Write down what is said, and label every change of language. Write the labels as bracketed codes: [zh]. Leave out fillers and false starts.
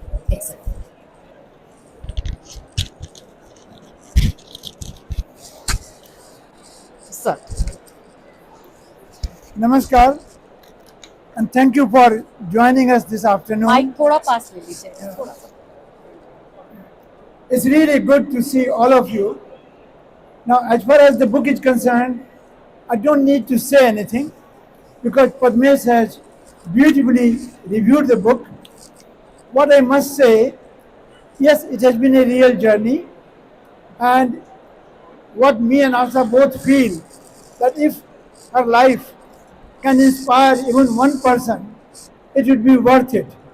[en] Excellent. Sir, Namaskar, and thank you for joining us this afternoon. [hi] Mic थोड़ा पास ले लीजिए थोड़ा सा. [en] It's really good to see all of you. Now, as far as the book is concerned, I don't need to say anything because Padmesh has beautifully reviewed the book. What I must say, yes, it has been a real journey, and what me and Asa both feel that if her life can inspire even one person, it would be worth it.